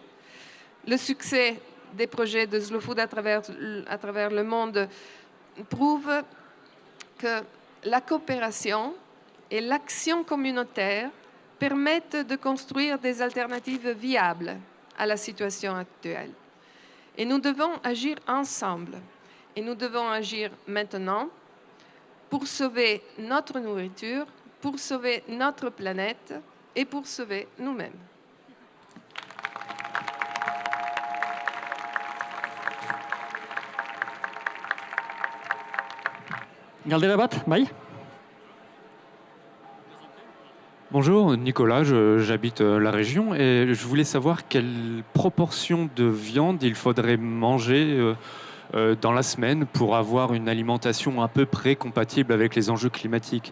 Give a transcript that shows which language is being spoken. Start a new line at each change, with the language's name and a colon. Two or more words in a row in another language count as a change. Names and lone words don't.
French: Le succès des projets de Slow Food à travers le monde prouve que la coopération et l'action communautaire permettent de construire des alternatives viables à la situation actuelle. Et nous devons agir ensemble. Et nous devons agir maintenant pour sauver notre nourriture, pour sauver notre planète et pour sauver nous-mêmes.
Basque: Galdera bat, bai?
French: Bonjour, Nicolas, j'habite la région et je voulais savoir quelle proportion de viande il faudrait manger dans la semaine pour avoir une alimentation à peu près compatible avec les enjeux climatiques.